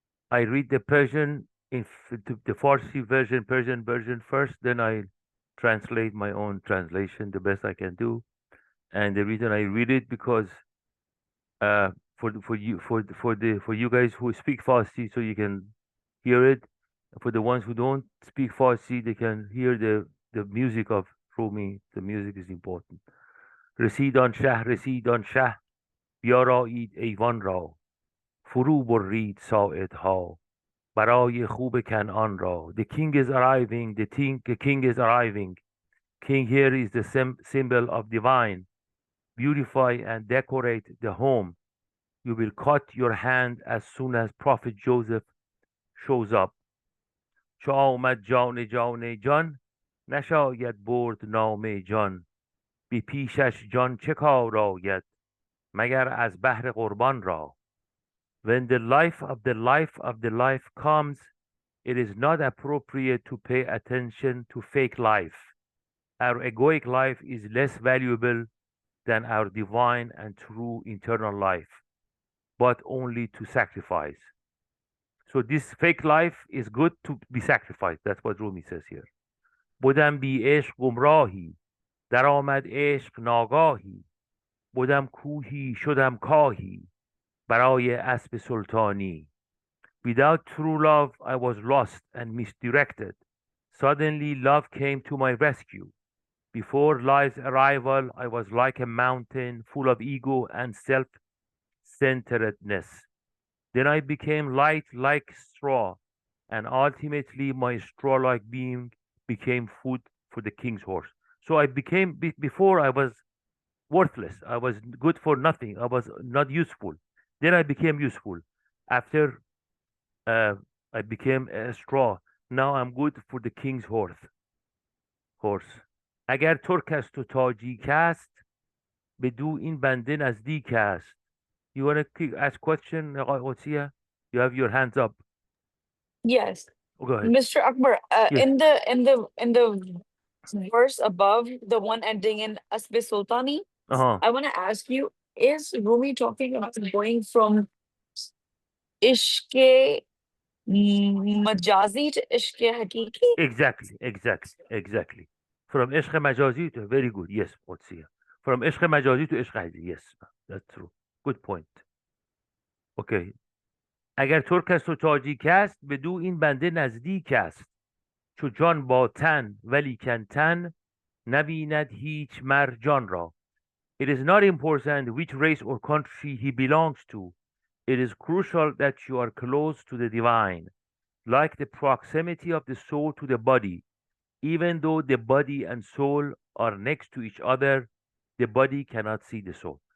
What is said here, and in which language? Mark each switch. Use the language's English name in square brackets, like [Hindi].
[English] I read the Persian the Farsi version, Persian version first, then I translate my own translation the best I can do. And the reason I read it because uh, for you guys who speak Farsi, so you can hear it. For the ones who don't speak Farsi, they can hear the music of Rumi. The music is important. [Persian] رسیدان شه رسیدان شه بیارایید ایوان را فرو برید ساعدها برای خوب کنعان را. [English] The king is arriving. The king is arriving. King here is the symbol of divine. Beautify and decorate the home. You will cut your hand as soon as Prophet Joseph shows up. [Persian] چو آمد جان جان جان نشاید برد نام جان بی پیشش جان چه کار آید مگر از بهر قربان را. [English] When the life of the life of the life comes, it is not appropriate to pay attention to fake life. Our egoic life is less valuable than our divine and true internal life, but only to sacrifice. So this fake life is good to be sacrificed. That's what Rumi says here. [Persian] بودم بی عشق گمراهی در آمد عشق ناگاهی بودم کوهی شدم کاهی برای اسب سلطانی. [English] Without true love, I was lost and misdirected. Suddenly, love came to my rescue. Before life's arrival, I was like a mountain full of ego and self-centeredness. Then I became light like straw, and ultimately my straw-like being became food for the king's horse. So I became, before I was worthless, I was good for nothing, I was not useful. Then I became useful. After I became a straw. Now I'm good for the king's horse. [Persian] اگر ترک است و تاجیک است به دو این بنده نزدیک است. [English] You want to ask question, Otsia? You have your hands up. Yes. Oh, go ahead. Mr. Akbar, Yes. in the verse above, the one ending in Asbe Sultani, I want to ask you, is Rumi talking about going from Ishke Majazi to Ishke Hakiki? Exactly. From Ishq Majazi to, very good. Yes, Otsia. From Ishq Majazi to Ishq Haji. Yes, that's true. Good point. Okay. [Persian] اگر ترک است و تاجیک است به دو این بنده نزدیک است چو جان با تن ولیکن تن نبیند هیچ مر جان را. [English] It is not important which race or country he belongs to. It is crucial that you are close to the divine, like the proximity of the soul to the body. Even though the body and soul are next to each other, the body cannot see the soul.